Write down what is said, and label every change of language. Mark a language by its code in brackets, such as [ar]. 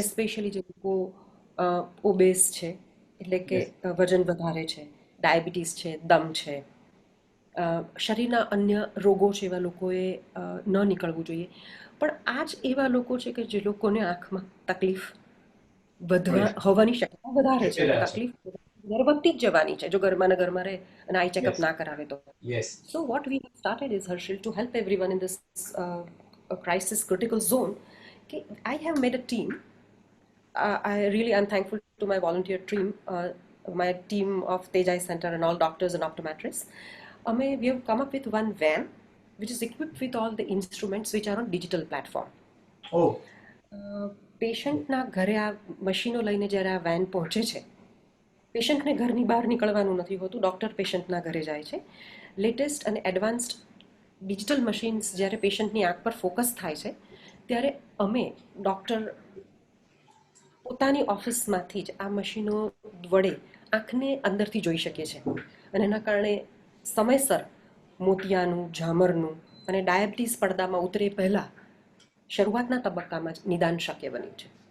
[gu] Especially જે લોકો obese છે, એટલે કે વજન વધારે છે, ડાયાબિટીસ છે, દમ છે, શરીરના અન્ય રોગો છે, એવા લોકોએ ન નીકળવું જોઈએ. પણ આ જ એવા લોકો છે કે જે લોકોને આંખમાં તકલીફ વધવા હોવાની શક્યતા વધારે છે, અને તકલીફ વધારે વધતી જ જવાની છે જો ઘરમાં ને ઘરમાં રહે અને આઈ ચેકઅપ ના કરાવે તો. Yes. [en] So what we have started is, Harshil, to help everyone in this crisis critical zone. Okay, I have made a team. I'm thankful to my volunteer team, my team of Tejai Center and all doctors and optometrists. We have come up with one van which is equipped with all the instruments which are on digital platform. ઓ. [gu] પેશન્ટના ઘરે આ મશીનો લઈને જ્યારે આ van પહોંચે છે, પેશન્ટને ઘરની બહાર નીકળવાનું નથી હોતું, ડૉક્ટર પેશન્ટના ઘરે જાય છે. લેટેસ્ટ અને એડવાન્સ્ડ ડિજિટલ મશીન્સ જ્યારે પેશન્ટની આંખ પર ફોકસ થાય છે, ત્યારે અમે ડૉક્ટર પોતાની ઓફિસમાંથી જ આ મશીનો વડે આંખને અંદરથી જોઈ શકીએ છીએ, અને એના કારણે સમયસર મોતિયાનું, ઝામરનું અને ડાયાબિટીસ પડદામાં ઉતરે પહેલાં શરૂઆતના તબક્કામાં જ નિદાન શક્ય બન્યું છે.